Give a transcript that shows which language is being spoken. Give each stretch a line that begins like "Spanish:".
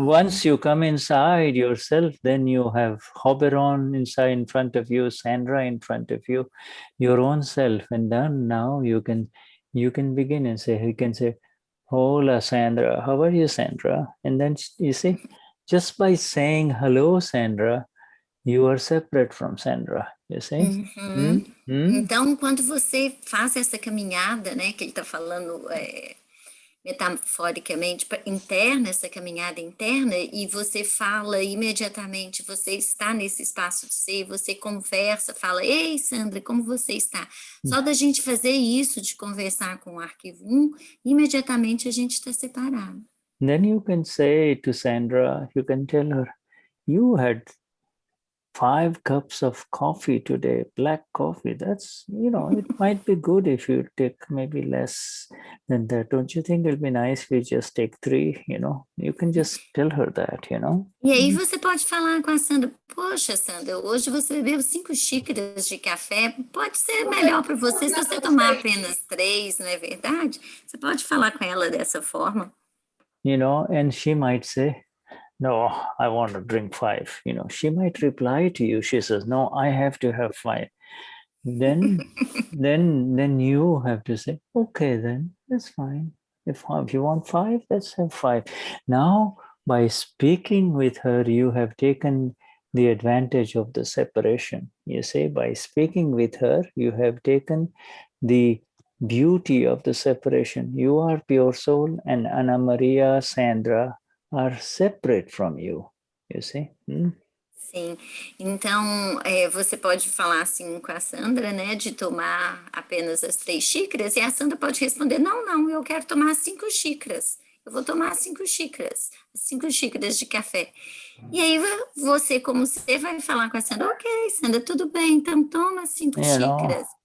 English: Once you come inside yourself, then you have Hoberon inside in front of you, Sandra in front of you, your own self, and then now you can begin and say, Hola, Sandra. How are you, Sandra? And then you see, just by saying hello, Sandra, you are separate from Sandra. You see? Uhum. Hmm?
Portuguese: Então, quando você faz essa caminhada, né, que ele está falando metaforicamente interna, essa caminhada interna, e você fala imediatamente, você está nesse espaço de ser, você conversa, fala, ei, Sandra, como você está? Só da gente fazer isso, de conversar com o arquivo 1, imediatamente a gente está separado.
English: Then you can say to Sandra, you can tell her, you had 5 cups of coffee today, black coffee. That's, it might be good if you take maybe less than that. Don't you think it'll be nice if you just take 3, You can just tell her that,
Portuguese: E aí você pode falar com a Sandra, poxa, Sandra, hoje você bebeu 5 xícaras de café, pode ser melhor para você se você tomar apenas 3, não é verdade? Você pode falar com ela dessa forma.
English: And she might say, no, I want to drink 5. She might reply to you. She says, no, I have to have 5. Then you have to say, okay, then that's fine. If you want 5, let's have 5. Now, by speaking with her, you have taken the advantage of the separation. You say, by speaking with her, you have taken the beauty of the separation. You are pure soul, and Anna Maria, Sandra are separate from you. You see?
Portuguese: Sim, então você pode falar assim com a Sandra, né, de tomar apenas as 3 xícaras, e a Sandra pode responder, não, eu quero tomar 5 xícaras, eu vou tomar 5 xícaras, 5 xícaras de café. E aí você, como você vai falar com a Sandra, ok, Sandra, tudo bem, então toma 5 xícaras.